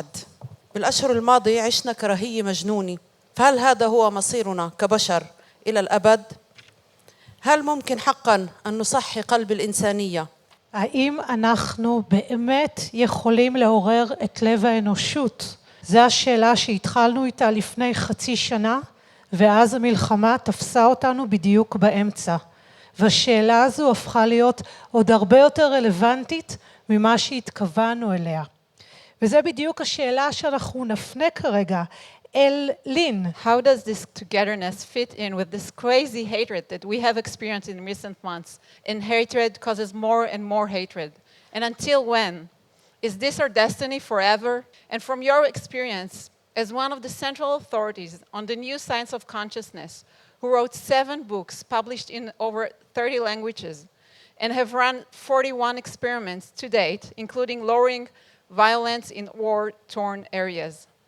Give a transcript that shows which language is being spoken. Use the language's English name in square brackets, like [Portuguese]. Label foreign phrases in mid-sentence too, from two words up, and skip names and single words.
[Arabic] بالأشهر الماضية عشنا كراهية مجنونة، فهل هذا هو מصيرنا كبشر إلى الأبد؟ هل ممكن حقا أن نصحي قلب الإنسانية؟ [Hebrew] האם אנחנו באמת יכולים לעורר את לב האנושות? זו השאלה שהתחלנו איתה לפני חצי שנה, ואז המלחמה תפסה אותנו בדיוק באמצע. והשאלה הזו הפכה להיות עוד הרבה יותר רלוונטית ממה שהתכוונו אליה. וזה בדיוק השאלה שאנחנו נפנה כרגע אל לין. [English] How does this togetherness fit in with this crazy hatred that we have experienced in recent months? And hatred causes more and more hatred. And until when? Is this our destiny forever? And from your experience, as one of the central authorities on the new science of consciousness, who wrote 7 books published in over 30 languages, and have run 41 experiments to date, including lowering violence in war-torn areas.